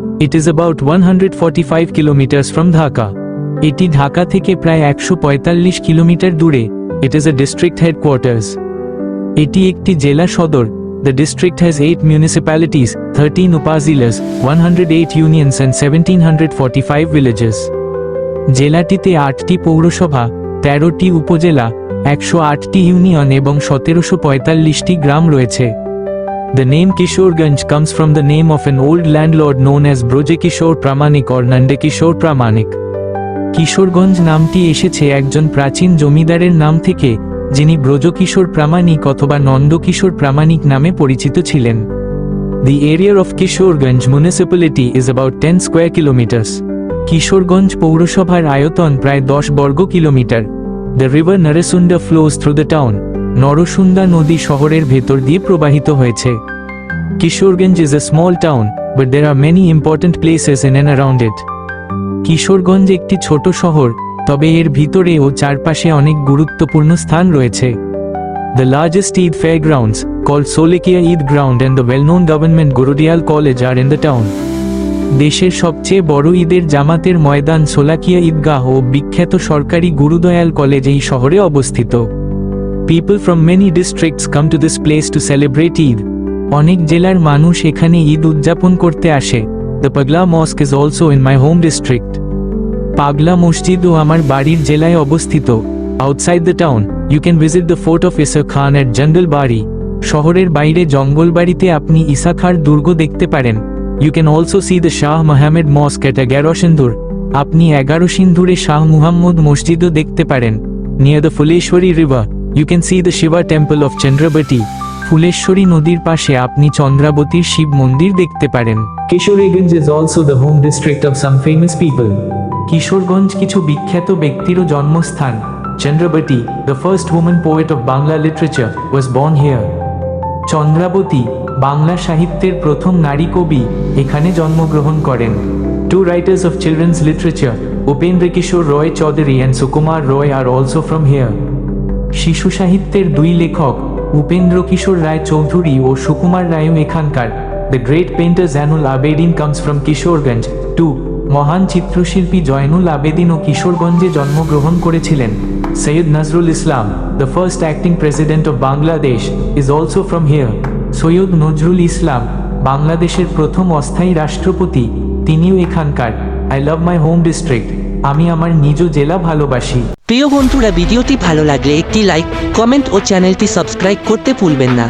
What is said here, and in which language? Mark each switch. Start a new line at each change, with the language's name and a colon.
English: It is about 145 kilometers from Dhaka.
Bangla: এটি ঢাকা থেকে প্রায় 145 কিলোমিটার দূরে।
English: It is a district headquarters.
Bangla: এটি একটি জেলা সদর।
English: The district has 8 municipalities, 13 upazilas, 108 unions and 1745 villages.
Bangla: জেলাটিতে 8টি পৌরসভা, 13টি উপজেলা, 108টি ইউনিয়ন এবং 1745টি গ্রাম রয়েছে।
English: The name Kishoreganj comes from the name of an old landlord known as Brojekishore Pramanik or Nandakishore Pramanik.
Bangla: Kishoreganj নামটি এসেছে একজন প্রাচীন জমিদারের নাম থেকে, যিনি ব্রজকিশোর প্রামাণিক অথবা নন্দকিশোর প্রামাণিক নামে পরিচিত ছিলেন।
English: The area of Kishoreganj municipality is about 10 square kilometers.
Bangla: Kishoreganj পৌরসভার আয়তন প্রায় 10 বর্গ kilometre.
English: The river Narasunda flows through the town.
Bangla: Narsunda নদী শহরের ভেতর দিয়ে প্রবাহিত হয়েছে।
English: Kishoreganj is a small town, but there are many important places in and around it.
Bangla: Kishoreganj একটি ছোট শহর, তবে এর ভিতরে ও চারপাশে অনেক গুরুত্বপূর্ণ স্থান রয়েছে।
English: The largest Eid fairgrounds, called Solekia Eid Ground and the well-known government Gurudial College are in the town.
Bangla: দেশের সবচেয়ে বড় ঈদের জামাতের ময়দান সোলাকিয়া ঈদগাহ ও বিখ্যাত সরকারি গুরুদয়াল কলেজ এই শহরে অবস্থিত।
English: People from many districts come to this place to celebrate Eid.
Bangla: অনেক জেলার মানুষ এখানে ঈদ উদযাপন করতে আসে।
English: The Pagla Mosque is also in my home district.
Bangla: পাগলা মসজিদও আমার বাড়ির জেলায় অবস্থিত।
English: Outside the town, you can visit the fort of Isa Khan at Jangalbari.
Bangla: শহরের বাইরে জঙ্গলবাড়িতে আপনি ইসা খাঁর দুর্গ দেখতে পারেন।
English: You can also see the Shah Mohammed Mosque at Agarosindhur.
Bangla: আপনি 11 সিন্ধুরে শাহ মুহাম্মদ মসজিদও দেখতে পারেন।
English: Near the Fuleshwari river, you can see the Shiva temple of Chandrabati.
Bangla: Phuleshwari নদীর পাশে আপনি চন্দ্রাবতীর শিব মন্দির দেখতে পারেন।
English: Kishoreganj is also the home district of some famous people.
Bangla: Kishoreganj কিছু বিখ্যাত ব্যক্তিরও জন্মস্থান।
English: Chandrabati, the first woman poet of Bangla literature, was born here.
Bangla: Chandrabati, Bangla সাহিত্যের প্রথম নারী কবি, এখানে জন্মগ্রহণ করেন।
English: Two writers of children's literature, Upendra Kishore Roy Chaudhary and Sukumar Roy are also from here.
Bangla: শিশু সাহিত্যের দুই লেখক উপেন্দ্র কিশোর রায় চৌধুরী ও সুকুমার রায়ও এখানকার।
English: The great painter Zainul Abedin comes from Kishoreganj too.
Bangla: মহান চিত্রশিল্পী জয়নুল আবেদিনও কিশোরগঞ্জে জন্মগ্রহণ করেছিলেন।
English: Sayyid Nazrul Islam, the first acting president of Bangladesh, is also from here.
Bangla: Syed Nazrul Islam, বাংলাদেশের প্রথম অস্থায়ী রাষ্ট্রপতি, তিনিও এখানকার।
English: I love my home district.
Bangla: আমি আমার নিজ জেলা ভালোবাসি। প্রিয় বন্ধুরা, ভিডিওটি ভালো লাগলে একটি লাইক, কমেন্ট ও চ্যানেলটি সাবস্ক্রাইব করতে ভুলবেন না।